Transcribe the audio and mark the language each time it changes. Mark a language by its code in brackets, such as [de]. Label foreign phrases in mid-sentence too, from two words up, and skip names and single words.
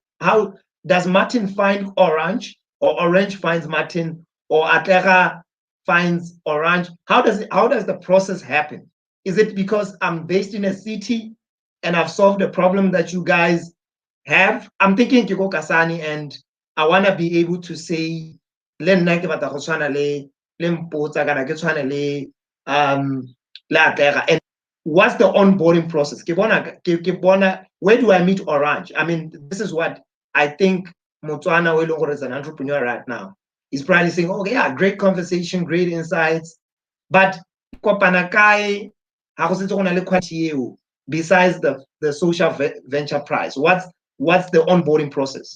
[en] How does Martin find Orange, or Orange finds Martin, or Atleha finds Orange? How does the process happen? Is it because I'm based in a city and I've solved a problem that you guys have? I'm thinking Kiko Kasani, and I want to be able to say, [tn] le nna ke batla go tshwana le Mpotsa kana ke tshwane le Atleha. [en] And what's the onboarding process? Where do I meet Orange? I mean, this is what I think Motswana Welongore is an entrepreneur right now. He's probably saying, okay, yeah, great conversation, great insights. But besides the social venture prize, what's the onboarding process?